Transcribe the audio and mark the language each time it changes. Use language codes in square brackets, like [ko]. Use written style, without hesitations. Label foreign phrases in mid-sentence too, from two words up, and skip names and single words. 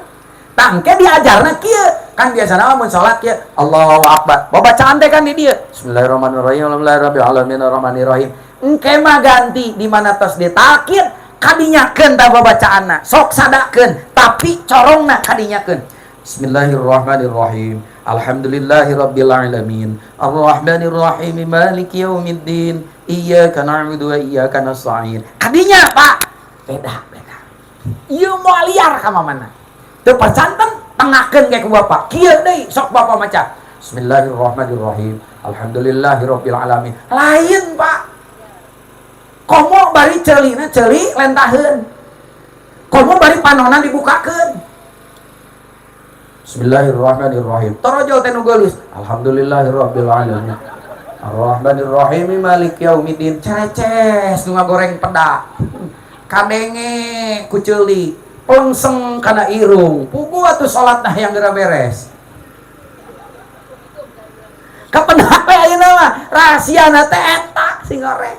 [su] Tangke diajarna kieu. Kan biasana mun salat kieu, [ar] الله أكبر. [su] Babacaan teh kan di dieu. [ar] بسم الله الرحمن الرحيم. الحمد لله رب العالمين الرحمن الرحيم. [su] Engke mah ganti di mana tos ditakir kadinyakeun ta babacaanna. Sok sadakeun, tapi corongna kadinyakeun. [ar] بسم الله الرحمن الرحيم. الحمد لله رب العالمين. الرحمن الرحيم. مالك يوم الدين. إياك نعبد وإياك نستعين. [su] Kadinya, Pak. Beda. Ieu moal liar ka mana? Teu pacanten tengahkeun ke ku Bapak. Kieu deui sok Bapak maca. [ar] بسم الله الرحمن الرحيم. الحمد لله رب العالمين. [su] Lain, Pak. Komo bari ceulina ceuli lentaheun. Komo bari panonan dibukakeun. Bismillahirrahmanirrahim. Torojol teh nu geulus. [ar] الحمد لله رب العالمين. الرحمن الرحيم مالك يوم الدين. [su] Ceces nu ngagoreng peda. Kadenge ku ceuli. Pongseng kana irung, pugu atuh salat nah yang geura beres. Kapendak we ayeuna mah rahasiana teh eta sing goreng.